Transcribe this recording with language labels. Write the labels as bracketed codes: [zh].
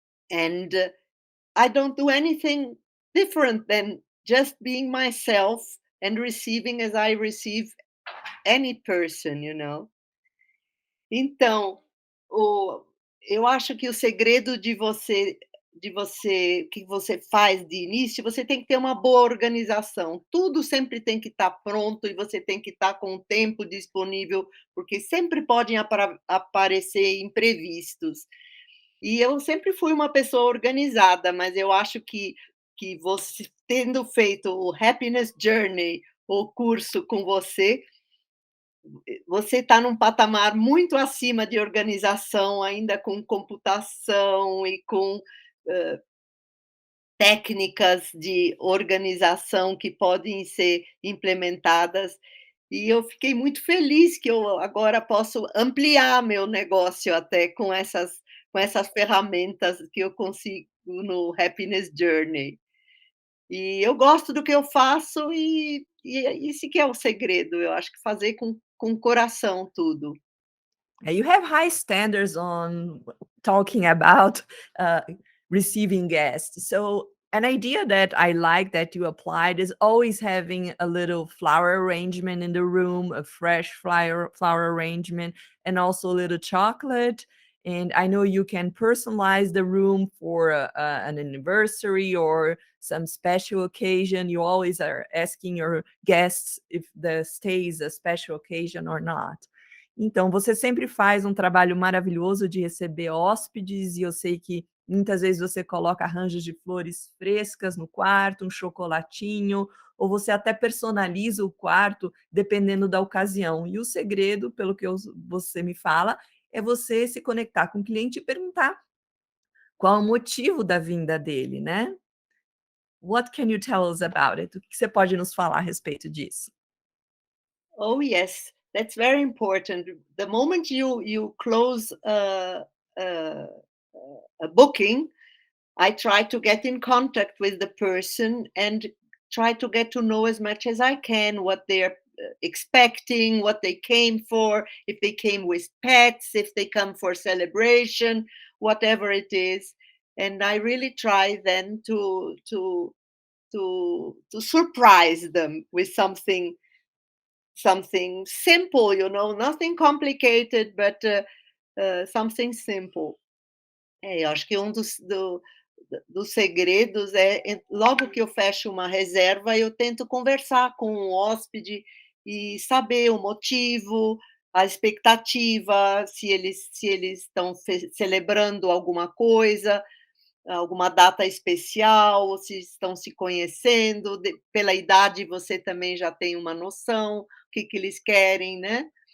[en] and I don't do anything different than just being myself and receiving as I receive any person, [pt] Então, o eu acho que o segredo de você que você faz de início, você tem que ter uma boa organização. Tudo sempre tem que estar pronto e você tem que estar com o tempo disponível, porque sempre podem aparecer imprevistos. E eu sempre fui uma pessoa organizada, mas eu acho que você tendo feito o Happiness Journey, o curso com você está num patamar muito acima de organização, ainda com computação e com, hã, técnicas de organização que podem ser implementadas. E eu fiquei muito feliz que eu agora posso ampliar meu negócio até com essas ferramentas que eu consigo no Happiness Journey. E eu gosto do que eu faço e é esse que é o segredo, eu acho que fazer com o coração tudo. [en] You have high standards on talking about uh, receiving guests. So, an idea that I like that you applied is always having a little flower arrangement in the room, a fresh flower arrangement, and also a little chocolate. And I know you can personalize the room for an anniversary or some special occasion. You always are asking your guests if the stay is a special occasion or not. [pt] Então, você sempre faz um trabalho maravilhoso de receber hóspedes e eu sei que muitas vezes você coloca arranjos de flores frescas no quarto, um chocolatinho, ou você até personaliza o quarto dependendo da ocasião. E o segredo, pelo que você me fala, é você se conectar com o cliente e perguntar qual o motivo da vinda dele, né. [en] What can you tell us about it? [pt] O que você pode nos falar a respeito disso? [en] Oh, yes, that's very important. The moment you close a booking, I try to get in contact with the person and try to get to know as much as I can what expecting, what they came for, if they came with pets, if they come for celebration, whatever it is. And I really try then to surprise them with something simple, nothing complicated, but something simple. [pt] Eu acho que dos segredos logo que eu fecho uma reserva, eu tento conversar com o hóspede e saber o motivo, a expectativa, se eles estão celebrando alguma coisa, alguma data especial, ou se estão se conhecendo, pela idade você também já tem uma noção, o que que eles querem, né.